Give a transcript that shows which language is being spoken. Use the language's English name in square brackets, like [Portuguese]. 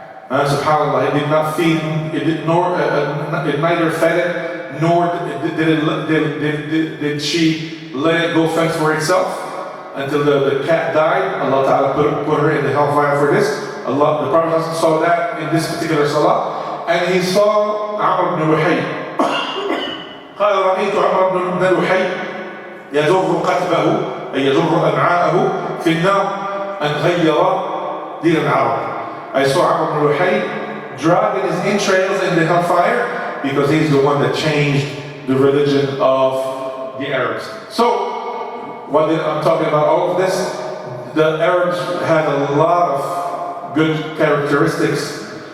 [English] And subhanAllah, it did not feed him, it neither fed it, nor did she let it go fend for itself until the cat died. Allah Ta'ala put her in the hellfire for this. The Prophet saw that in this particular salah. And he saw Amr ibn Luhay. [Arabic] قال رأيت عمر بن لحي يجر قتبه أي يجر أمعاءه في النار أن غير دين العرب. [English] I saw Amr ibn Luhay dragging his entrails in the hellfire because he's the one that changed the religion of the Arabs. So, I'm talking about all of this. The Arabs had a lot of good characteristics.